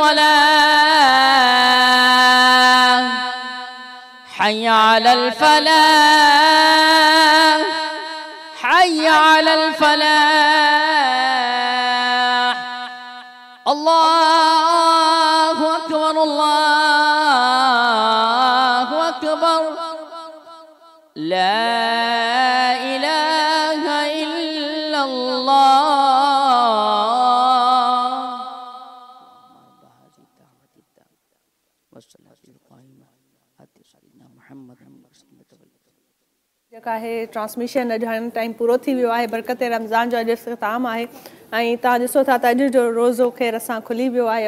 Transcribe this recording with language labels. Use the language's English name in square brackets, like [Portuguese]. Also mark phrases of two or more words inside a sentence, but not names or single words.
[Arabic] الصلاة حي على الفلاح حي على الفلاح الله أكبر الله أكبر لا إله إلا الله. [Sindhi] जेका आहे ट्रांसमिशन अॼु हाणे टाइम पूरो थी वियो आहे। बरकत रमज़ान जो अॼु इख़्तिताम आहे ऐं तव्हां ॾिसो था त अॼु जो रोज़ो ख़ैर असां खुली वियो आहे।